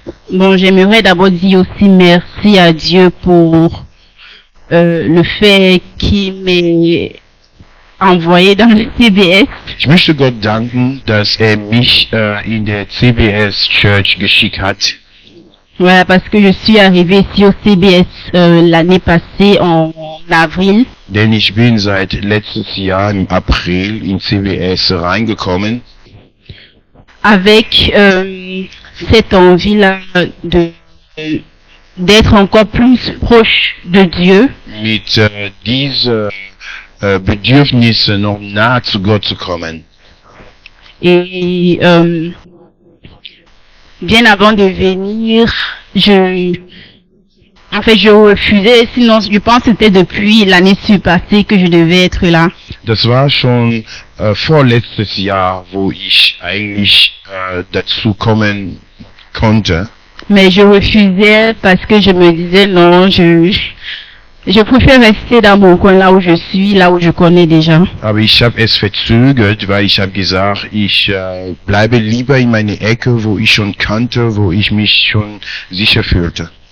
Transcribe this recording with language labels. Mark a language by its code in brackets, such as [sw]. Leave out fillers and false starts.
[fr] Bon, j'aimerais d'abord dire aussi merci à Dieu pour le fait qu'il m'ait envoyé dans le CBS. [de] Ich möchte Gott danken, dass mich in der CBS Church geschickt hat. [fr] Voilà, parce que je suis arrivée ici au CBS l'année passée en avril. [de] Denn ich bin seit letztes Jahr im April in CBS reingekommen [fr] Avec cette envie-là d'être encore plus proche de Dieu. [de] mit dieser Bedürfnis, noch nahe zu Gott zu kommen. [fr] Et bien avant de venir, je refusais, sinon je pense que c'était depuis l'année passée que je devais être là. [de] Das war schon vorletztes Jahr, wo ich eigentlich dazu kommen konnte. [fr] Mais je refusais parce que je me disais non, je préfère rester dans mon coin là où je suis, là où je connais déjà. [de] Aber ich habe es verzögert, weil ich habe gesagt, ich bleibe lieber in meine Ecke, wo ich schon kannte, wo ich mich schon sicher fühlte.